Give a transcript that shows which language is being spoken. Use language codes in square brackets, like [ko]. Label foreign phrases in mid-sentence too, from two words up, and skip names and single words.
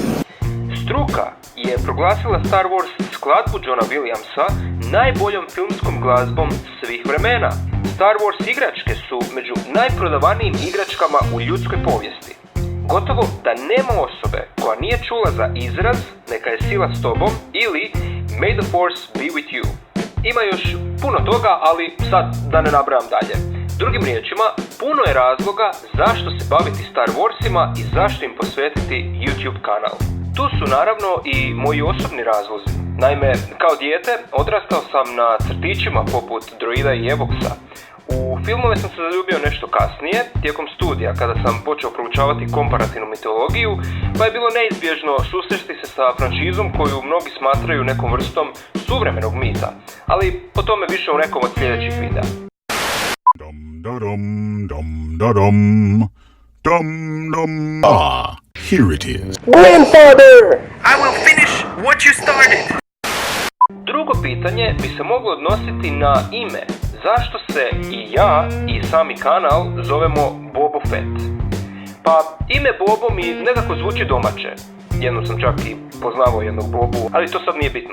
[hr] Struka je proglasila Star Wars skladbu Johna Williamsa najboljom filmskom glazbom svih vremena. Star Wars igračke su među najprodavanijim igračkama u ljudskoj povijesti. Gotovo da nema osobe koja nije čula za izraz "neka je sila s tobom" ili [en] "May the Force be with you". [hr] Ima još puno toga, ali sad da ne nabrajam dalje. Drugim riječima, puno je razloga zašto se baviti Star Warsima i zašto im posvetiti YouTube kanal. Tu su naravno i moji osobni razlozi. Naime, kao dijete odrastao sam na crtićima poput Droida i Evoxa. U filmove sam se zaljubio nešto kasnije, tijekom studija, kada sam počeo proučavati komparativnu mitologiju, pa je bilo neizbježno susresti se sa franšizom koju mnogi smatraju nekom vrstom suvremenog mita, ali o tome više u nekom od sljedećih videa. [en] Ah, here it is. Grandfather! I will finish what you started! [hr] Drugo pitanje bi se moglo odnositi na ime. Zašto se i ja i sami kanal zovemo Boba Fett? Pa ime Bobo mi nekako zvuči domaće. Jednom sam čak i poznavao jednog Bobu, ali to sad nije bitno.